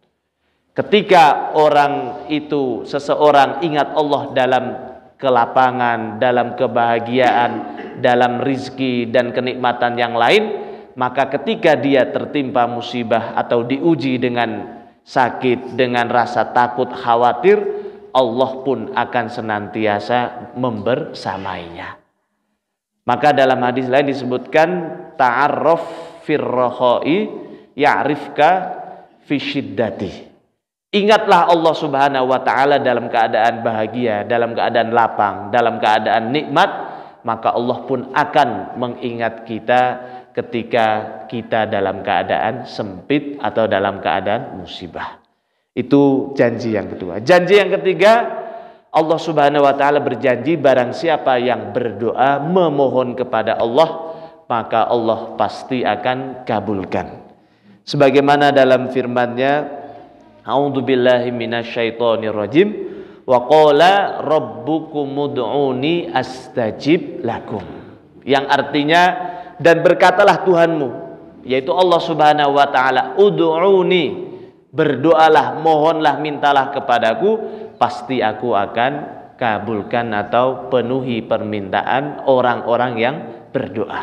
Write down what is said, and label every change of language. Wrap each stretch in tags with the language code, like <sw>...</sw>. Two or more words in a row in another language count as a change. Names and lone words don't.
<id>Ketika orang itu, seseorang ingat Allah dalam kelapangan, dalam kebahagiaan, dalam rizki dan kenikmatan yang lain, maka ketika dia tertimpa musibah atau diuji dengan sakit, dengan rasa takut, khawatir, Allah pun akan senantiasa membersamainya. Maka dalam hadis lain disebutkan</id> <ar>تعرف في الرخاء يعرفك في الشدة.</ar> <id>Ingatlah</id> <ar>الله سبحانه وتعالى</ar> <id>dalam keadaan bahagia, dalam keadaan lapang, dalam keadaan nikmat, maka Allah pun akan mengingat kita ketika kita dalam keadaan sempit atau dalam keadaan musibah. Itu janji yang kedua. Janji yang ketiga,</id> <ar>الله سبحانه وتعالى</ar> <id>berjanji barang siapa yang berdoa memohon kepada Allah, maka Allah pasti akan kabulkan. Sebagaimana dalam firman-Nya,</id> <ar>أعوذ بالله من الشيطان الرجيم وقال ربكم ادعوني أستجب لكم.</ar> <id>Yang artinya, dan berkatalah Tuhanmu, yaitu</id> <ar>الله سبحانه وتعالى,</ar> <id>ud'uni, berdoalah, mohonlah, mintalah kepadaku, pasti aku akan kabulkan atau penuhi permintaan orang-orang yang berdoa.</id>